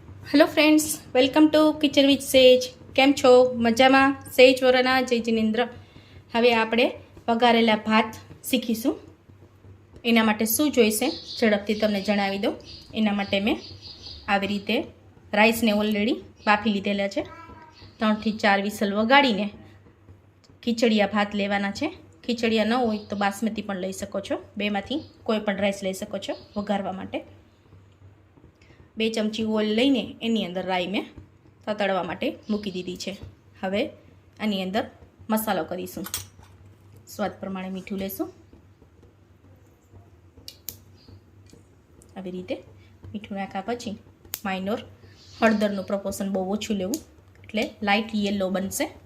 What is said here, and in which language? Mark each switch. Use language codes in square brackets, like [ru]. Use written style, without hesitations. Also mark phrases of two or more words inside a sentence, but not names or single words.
[en] hello friends, welcome to kitchen with Sage. [gu] કેમ છો? મજામાં? સેજ વરના જય જિનેન્દ્ર। હવે આપણે વઘારેલા ભાત શીખીશું। એના માટે શું જોઈશે ઝડપથી તમને જણાવી દો। એના માટે મેં આવી રીતે રાઇસ ને ઑલરેડી બાફી લીધેલા છે। 3 થી 4 વિસલ વગાડીને ખીચડિયા ભાત લેવાના છે। ખીચડિયા ન હોય તો બાસમતી પણ લઈ શકો છો। બેમાંથી કોઈ પણ રાઇસ લઈ શકો છો વઘારવા માટે। 2 चमची ઓઇલ લઈને એની અંદર રાઈ મેં તતડવા માટે મૂકી દીધી છે। હવે આની અંદર મસાલો કરીશું। સ્વાદ પ્રમાણે મીઠું લેશું। આવી રીતે મીઠું નાખ્યા પછી માઇનોર હળદરનું પ્રપોર્શન બહુ ઓછું લેવું, એટલે [en] light yellow [gu] બનશે।